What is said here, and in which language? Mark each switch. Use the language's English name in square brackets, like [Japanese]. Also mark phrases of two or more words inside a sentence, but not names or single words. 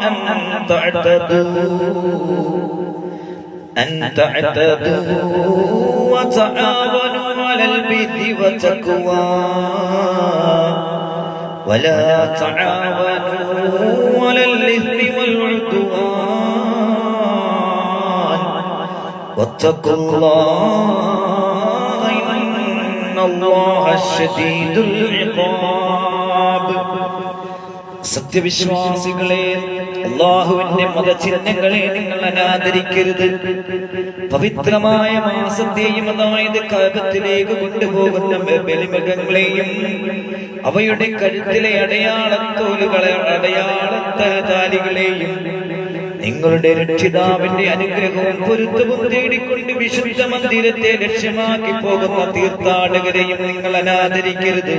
[Arabic] أن تعتدوا وتعاونوا على البر والتقوى ولا تعاونوا على الإثم والعدوان واتقوا الله إن الله شديد العقاب. [Malayalam] സത്യവിശ്വാസികളെ, അല്ലാഹുവിന്റെ മതചിഹ്നങ്ങളെ നിങ്ങൾ അനാദരിക്കരുത്. പവിത്രമായ മാസത്തെയും, അതായത് കഅബത്തിലേക്ക് കൊണ്ടുപോകുന്ന ബലിമൃഗങ്ങളെയും അവയുടെ കഴുത്തിലെ അടയാളത്താലികളെയും നിങ്ങളുടെ രക്ഷിതാവിന്റെ അനുഗ്രഹവും പൊരുത്തവും തേടിക്കൊണ്ട് വിശുദ്ധ മന്ദിരത്തെ ലക്ഷ്യമാക്കി പോകുന്ന തീർത്ഥാടകരെയും നിങ്ങൾ അനാദരിക്കരുത്.